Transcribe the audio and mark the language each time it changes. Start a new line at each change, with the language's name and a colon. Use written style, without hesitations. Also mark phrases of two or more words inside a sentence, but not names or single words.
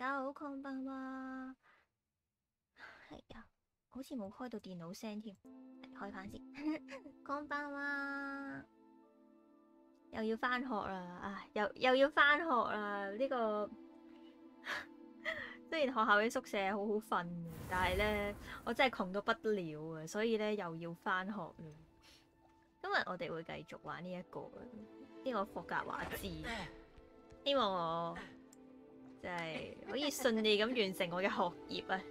Japanese: 好，こんばんは。
Cantonese: 係啊，好似冇開到電腦聲添，開翻先。
Japanese: こんばんは，
Cantonese: 又要翻學啦，唉，又要翻學啦。呢個雖然學校嘅宿舍好好瞓，但係咧我真係窮到不得了啊，所以咧又要翻學啦。今日我哋會繼續玩呢個霍格華茲，希望我就係可以順利咁完成我嘅學業啊！